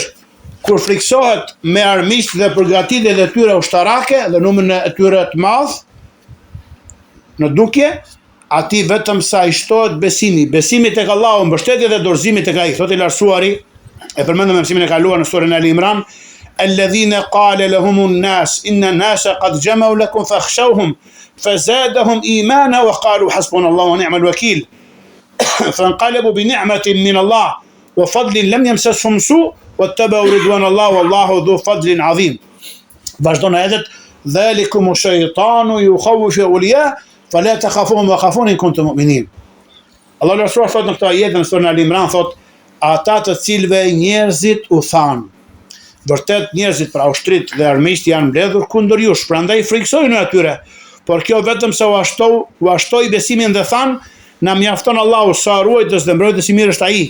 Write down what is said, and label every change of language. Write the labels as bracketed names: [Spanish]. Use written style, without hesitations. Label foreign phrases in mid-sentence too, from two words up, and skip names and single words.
[Albanian] Kur friksohet me armiqt dhe përgatitjet e tyre ushtarake dhe numrin e tyre të madh në dukje, ati vetëm sa i shtohet besimi tek Allahu, mbështetje dhe dorëzimi tek ai. Thotë i lartësuari, e përmendëm në mësimin e kaluar në surën Ali Imran: [Arabic] "الذين قال لهم الناس إن الناس قد جمعوا لكم فاخشوهم فزادهم إيمانا وقالوا حسبنا الله ونعم الوكيل." فانقلبوا بنعمة من الله وفضل لم يمسسهم سوء واتبعوا رضوان الله والله ذو فضل عظيم. [Albanian] Vazhdon ajetet: [Arabic] "ذلكم الشيطان يخوف أولياءه فلا تخافوهم وخافون إن كنتم مؤمنين." [Albanian] Allah lartësuar thot në këtë ajet në surën Al Imran, thot ata të cilëve njerëzit u thanë: vërtet njerëzit, pra ushtrit dhe armiqt, janë mbledhur kundër jush, prandaj friksojnë atyre, por kjo vetëm se u ashtoi besimin dhe thanë: na mjafton Allahu sa ruajtës dhe mbrojtës i mirë është ai.